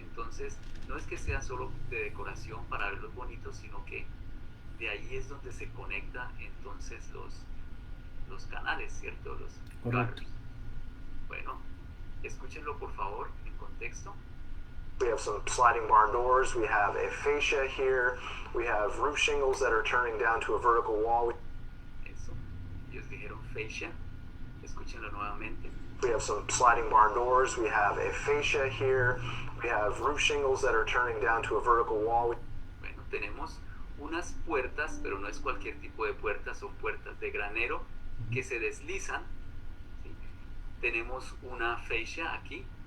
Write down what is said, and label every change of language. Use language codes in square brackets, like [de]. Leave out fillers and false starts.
[es] Entonces no es que sea solo de decoración para verlos bonitos, sino que de ahí es donde se conecta entonces los canales, ¿cierto? Los gutters. Bueno, escúchenlo por favor en contexto. [en] We have some sliding barn doors, we have a fascia here, we have roof shingles that are turning down to a vertical wall. [es] Eso, ellos dijeron fascia, escúchenlo nuevamente. [en] We have some sliding barn doors, we have a fascia here, we have roof shingles that are turning down to a vertical wall. [es] Bueno, tenemos unas puertas, pero no es cualquier tipo de puertas, son puertas de granero que se deslizan, ¿sí? Tenemos una fascia aquí.